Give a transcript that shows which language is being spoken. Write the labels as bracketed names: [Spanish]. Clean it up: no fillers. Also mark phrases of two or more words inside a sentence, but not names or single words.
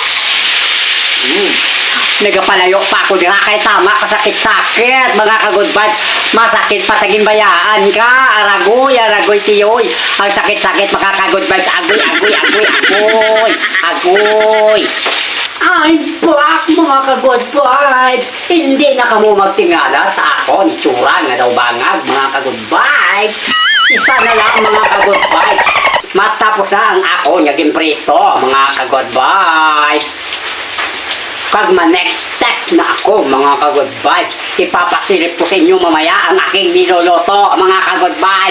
[Hiligaynon] Nagapalayo pa ako dira kay tama kasakit-sakit mga ka- [English] good vibes. [Hiligaynon] Masakit pa sa ginbayaan ka. Aragoy tiyoy. Ang sakit-sakit mga ka- [English] good vibes. [Hiligaynon] Agoy. Ay, back mga ka- [English] good vibes. [Hiligaynon] Hindi na kamo magtingala sa ako ni Tsura nga daw bangag mga ka- [English] good vibes. [Hiligaynon] Isa na lang mga ka- [English] good vibes. [Hiligaynon] Matapos na ang ako naging prito mga ka- [English] good vibes. [Hiligaynon] Kag ma- [English] next step [Hiligaynon] na ako mga ka- [English] good vibes, [Filipino] ipapasilip ko sa inyo mamaya ang aking niluluto [Hiligaynon] mga ka- [English] good vibes.